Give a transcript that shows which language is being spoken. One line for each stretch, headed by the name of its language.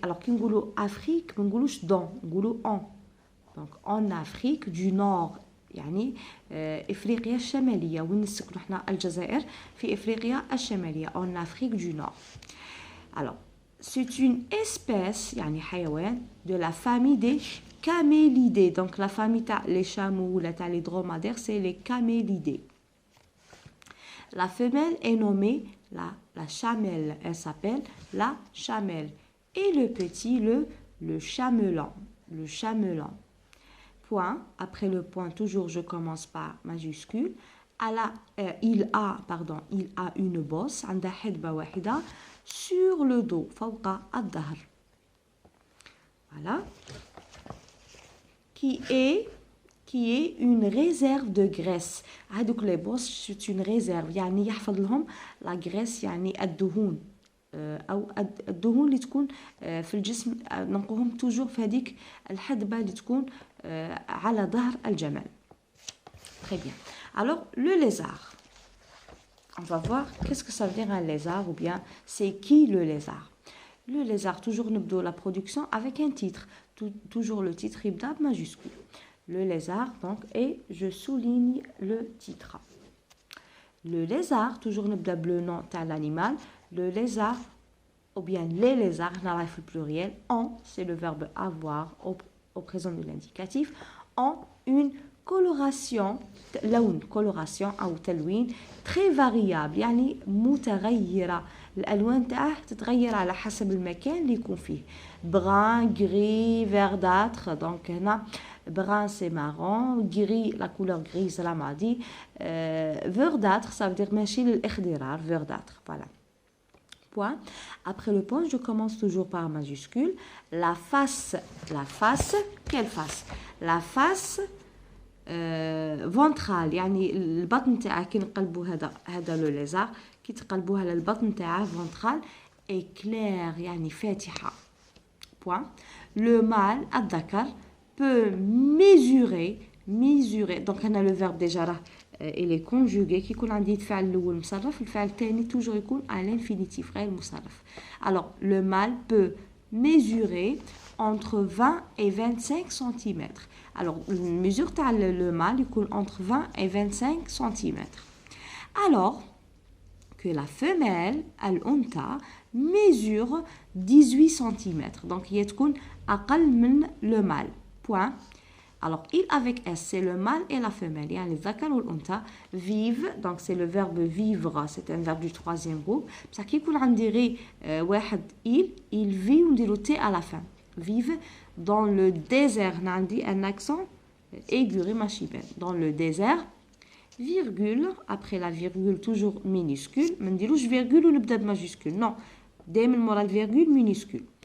Arabic: Alors, كي نقولوا Afrique, ما نقولوش dans, نقولوا en.
French: Donc, en Afrique du Nord.
Arabic: يعني إفريقيا الشمالية. وين نسكنوا حنا الجزائر في إفريقيا الشمالية.
French: En Afrique du Nord. Alors, c'est une espèce,
Arabic: يعني حيوان,
French: de la famille des camélidés. Donc, la famille les chameaux, les dromadaires, c'est les camélidés. La femelle est nommée la chamelle. Elle s'appelle la chamelle. Et le petit, le chamelan. Le chamelan. Point. Après le point, toujours je commence par majuscule. Il a une bosse.
Arabic: عندها حدبة واحدة.
French: Sur le dos,
Arabic: فوق الظهر.
French: Voilà. Qui est une réserve de graisse.
Arabic: هذوك
French: les bosses, c'est une réserve.
Arabic: يعني يحفظ لهم la graisse, يعني الدهون. أو الدهون اللي تكون في الجسم نلقوهم toujours في هذيك الحدبة اللي تكون على ظهر الجمل.
French: Très bien. Alors, le lézard. On va voir qu'est-ce que ça veut dire un lézard ou bien c'est qui le lézard. Le lézard, toujours nous la production avec un titre. Toujours le titre ibda majuscule. Le lézard, donc, et je souligne le titre. Le lézard, toujours nous le nom de l'animal. Le lézard, ou bien les lézards, on a le pluriel, ont, c'est le verbe avoir au présent de l'indicatif, ont une coloration
Arabic: لون
French: coloration
Arabic: أو تلوين
French: très variable
Arabic: يعني متغيرة. الألوان تاعه تتغير على حسب المكان اللي يكون فيه.
French: brun, gris, verdâtre. Donc هنا brun c'est marron, gris la couleur grise la m'a dit, verdâtre ça veut dire
Arabic: ماشي للإخضرار,
French: verdâtre. Voilà. Point. Après le point, je commence toujours par majuscule. La face, quelle face? La face ventrale,
Arabic: يعني البطن تاعه كي نقلبوا هذا لو ليزار كي تقلبوها للبطن تاعه
French: ventrale éclair
Arabic: يعني فاتحة.
French: Point. Le mâle الذكر peut mesurer.
Arabic: Donc هنا
French: le verbe déjà
Arabic: راه
French: il est conjugué
Arabic: كي يكون عندي الفعل الاول مصرف الفعل الثاني toujours يكون
French: à l'infinitif
Arabic: غير مصرف.
French: Alors le mâle peut mesurer entre 20 et 25 cm. Alors, la mesure de le mâle est entre 20 et 25 cm. Alors que la femelle, الأنثى, mesure 18 cm. Donc, il y a
Arabic: أقل من
French: le mâle. Point. Alors, il avec S, c'est le mâle et la femelle.
Arabic: يعني الذكر والأنثى
French: vivent, donc c'est le verbe vivre, c'est un verbe du troisième groupe.
Arabic: بصح كي يكون عندي غير واحد
French: il vit
Arabic: ونديرو
French: T à la fin. Vive dans le désert.
Arabic: عندي
French: un accent aigu
Arabic: غير ماشي بان.
French: Dans le désert, virgule, après la virgule toujours minuscule.
Arabic: ما نديروش virgule ونبدا بماجيسكول.
French: Non,
Arabic: دائما مورا الفيرغول minuscule.